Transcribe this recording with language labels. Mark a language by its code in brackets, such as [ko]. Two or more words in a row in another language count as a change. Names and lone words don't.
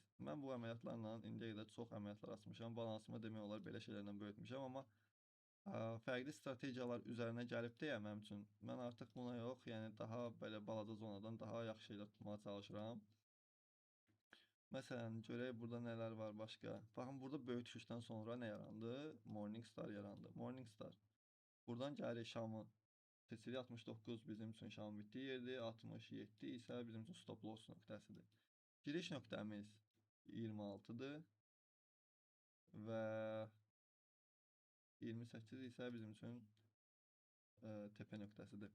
[az] Mən bu əməliyyatlarla indiyə qədər çox əməliyyatlar açmışam. Balansımı demək olar belə şeylərlə böyütmüşəm, amma fərqli strategiyalar üzərinə gəlib deyə mənim üçün. Mən artıq buna yox, yəni daha belə balaca zonadan daha yaxşı şeylər tutmağa çalışıram. Məsələn, görək burada nələr var başqa. Baxın, burada böyük düşüşdən sonra nə yarandı? [en] Morning Star [az] yarandı. [en] Morning Star. [az] Buradan gəlir şamı. Seçili 69 bizim üçün şamın bitdiyi yerdir. 67 isə bizim üçün [en] stop loss [az] nöqtəsidir. Giriş nöqtəmiz 26-dır. Və 28 isə bizim üçün tepe nöqtəsidir.